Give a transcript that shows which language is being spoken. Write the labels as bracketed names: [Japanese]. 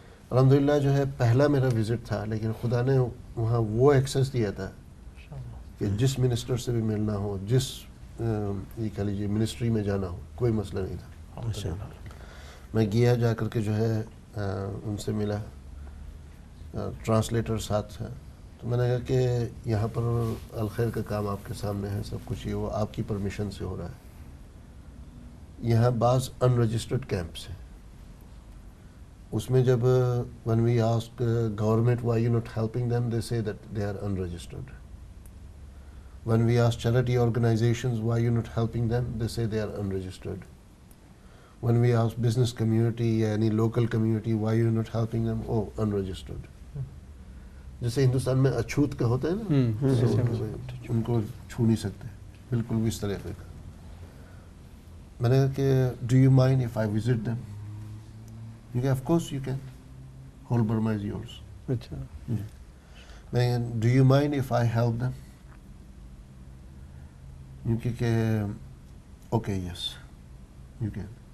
[Urdu] الحمدللہ جو ہے پہلا میرا وزٹ تھا, لیکن خدا نے وہاں وہ ایکسیس دیا تھا کہ جس منسٹر سے بھی ملنا ہو, جس یہ کہہ لیجیے منسٹری میں جانا ہو, کوئی مسئلہ نہیں تھا. میں گیا, جا کر کے جو ہے ان سے ملا, ٹرانسلیٹر ساتھ ہے. تو میں نے کہا کہ یہاں پر الخیر کا کام آپ کے سامنے ہے, سب کچھ یہ وہ آپ کی پرمیشن سے ہو رہا ہے. یہاں بعض ان رجسٹرڈ کیمپس ہیں, اس میں جب [English] when we ask government why you not helping them, they say that they are unregistered. When we ask charity organizations why you not helping them, they say they are unregistered. When we ask business community یا any local community why you not helping them, oh unregistered. [Urdu] جیسے ہندوستان میں اچھوت کا ہوتا ہے نا, ان کو چھو نہیں سکتے, بالکل بھی اس طریقے کا. میں نے کہا کہ [English] do you mind if I visit them? You can, of course you can. Whole Burma is yours. [Urdu] اچھا. [English] Do you mind if I help them? You can. Okay, yes, you can.